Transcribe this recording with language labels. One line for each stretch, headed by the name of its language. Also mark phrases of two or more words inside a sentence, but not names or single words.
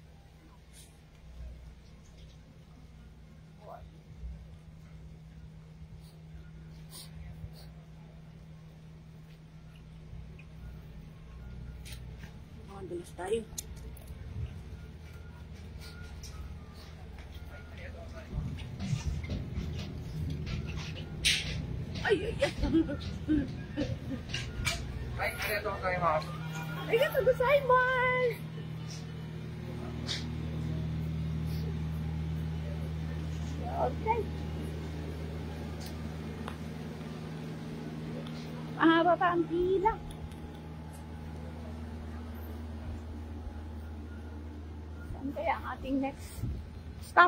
Filipino: Dalas tayo. Ay, ay, ay. Ay,
Japanese: ありがとうございます. ありがとうございます.
Filipino: Okay. Mahaba pa ang pila. Saan kaya ang ating
English: next stop?